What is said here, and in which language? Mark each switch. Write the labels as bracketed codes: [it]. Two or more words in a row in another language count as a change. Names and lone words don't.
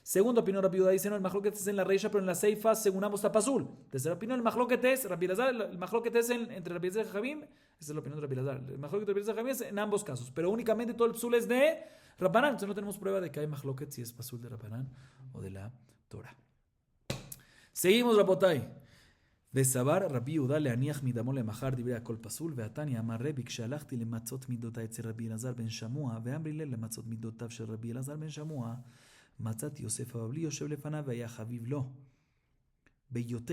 [es] Segunda opinión, Rabbi Yehuda dice, no, el mahloket es en la reisha, pero en la seifa, según ambos, está pasul. Tercera opinión, el mahloket es, Rabbi Elazar, el mahloket es entre Rabbi Elazar y Jajamim, esa es la opinión de Rabbi Elazar. El mahloket de Rabbi Elazar y Jajamim es en ambos casos, pero únicamente todo el psul es de Rabbanán. Entonces no tenemos prueba de que hay mahloket si es pasul de Rabbanán o de la Torah. Seguimos, Rabotai. [he] וסבר רבי יהודה להניח מדמו למחר דברי הכל פסול, ועתני אמר רבי כשהלכתי למצות מידותיי אצל רבי אלעזר בן שמוע, ואמרי לי למצות מידותיו של רבי אלעזר בן שמוע, מצאתי יוסף הבבלי יושב לפניו והיה חביב לו ביותר.